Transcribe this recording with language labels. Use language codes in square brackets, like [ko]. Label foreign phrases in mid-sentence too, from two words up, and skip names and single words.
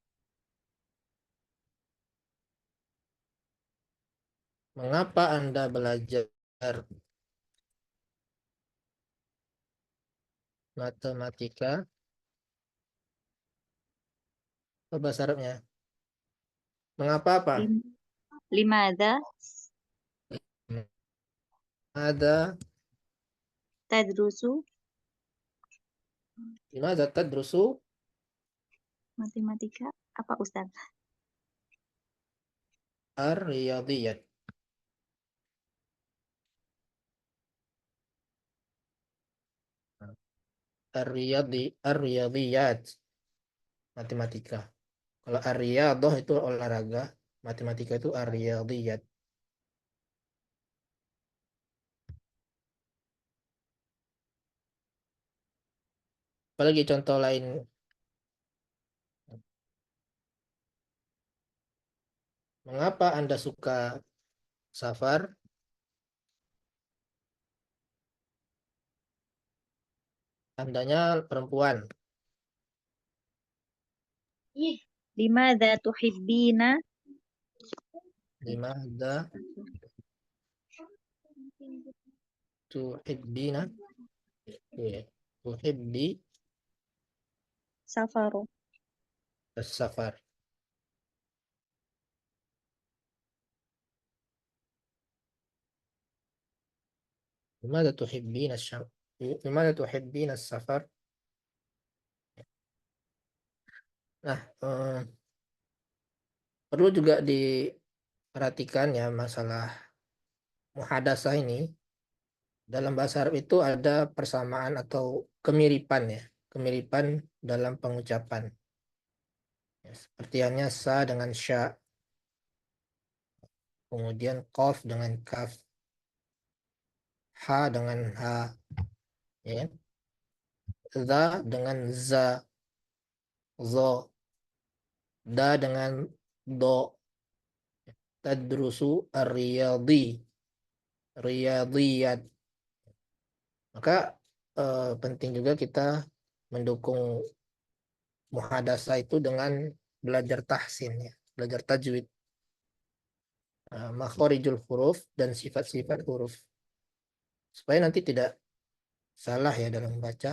[id] Mengapa Anda belajar matematika? Apa bahasa Arabnya? Mengapa apa? [ar] لم- لماذا [id] Ada [ar] تدرس لماذا تدرس [id] matematika? Apa Ustaz? [ar] الرياضيات. الرياضيات, [id] matematika. Kalau ar-riyadah itu olahraga, matematika itu ar-riyadiyat. Apalagi contoh lain? Mengapa Anda suka safar? Andanya perempuan. [ar] لماذا تحبين لماذا تحبين? Ya. تحبي سفر? السفر. لماذا تحبين السفر? لماذا تحبين السفر? [id] Nah, perlu juga diperhatikan ya masalah muhadasah ini. Dalam bahasa Arab itu ada persamaan atau kemiripan ya, kemiripan dalam pengucapan. Ya, seperti halnya sa dengan sya, kemudian qaf dengan kaf, ha dengan ha, ya kan? Za dengan za, zo, da dengan do, [ar] تدرس الرياضي، رياضيات. [id] Maka penting juga kita mendukung muhadasah itu dengan belajar tahsin ya, belajar tajwid, [ar] مخارج الحروف [id] dan sifat-sifat huruf, supaya nanti tidak salah ya dalam membaca.